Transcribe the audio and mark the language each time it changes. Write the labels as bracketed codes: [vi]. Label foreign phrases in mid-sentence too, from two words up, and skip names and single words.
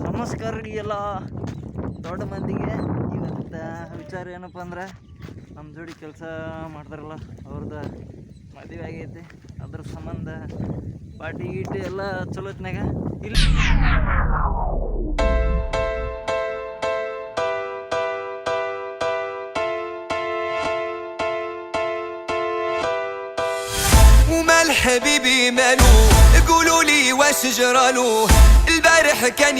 [kn] ನಮಸ್ಕಾರ ರೀ ಎಲ್ಲ ದೊಡ್ಡ ಮಂದಿಗೆ. ಇವತ್ತು ವಿಚಾರ ಏನಪ್ಪ ಅಂದ್ರೆ ನಮ್ಮ ಜೋಡಿ ಕೆಲಸ ಮಾಡ್ತಾರಲ್ಲ ಅವ್ರದ್ದು ಮದುವೆ ಆಗೈತೆ. ಅದ್ರ ಸಂಬಂಧ ಪಾರ್ಟಿ ಗೀಟಿ ಎಲ್ಲ ಚಲೋತ್ನಾಗ ಇಲ್ಲ. [ar] ومال حبيبي مالو قولوا لي واش جرالو البارح كان